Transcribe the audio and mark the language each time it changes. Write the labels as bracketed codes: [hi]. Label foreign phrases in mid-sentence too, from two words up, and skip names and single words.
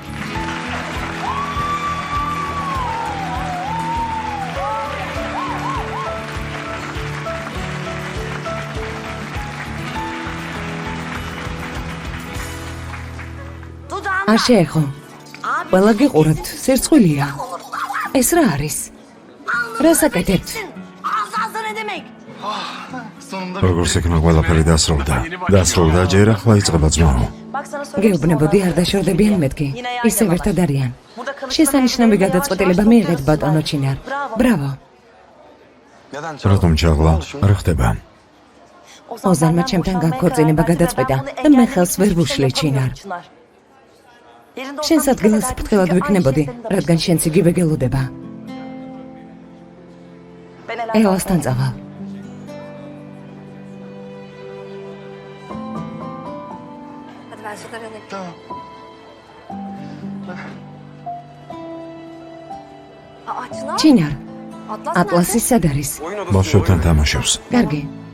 [ka] არ შეეხო. ყველა გიყურებთ, სერცხვილია. ეს რა არის? რა საკეთებთ? [tr] Ağzı ne demek? [ka] როგორც იქნა ყველაფერი დასრულდა, ჯერ ახლა იწყება ძმაო. გეუბნებოდი არ დაშორდებიან მეთქი. ისევ ერთად არიან. შესანიშნავი გადაწყვეტილება მიიღეთ ბატონო ჩინარ. ბრავო. რატომ ჩაღლა? არ ხდება. ოზანმა ჩემთან განქორწინება გადაწყვეტა და მე ხელს ვერ ვუშლი ჩინარ. შენს ადგილას ფრთხილად ვიქნებოდი, რადგან შენც იგივე გელოდება. ელასთან წავალ. [tr] Hadi ben şuradan yanayım. Aa, Çınar. [ka] ჩინარ, Atlas ატლასი სად არის? ბავშვებთან თამაშობს. კარგი.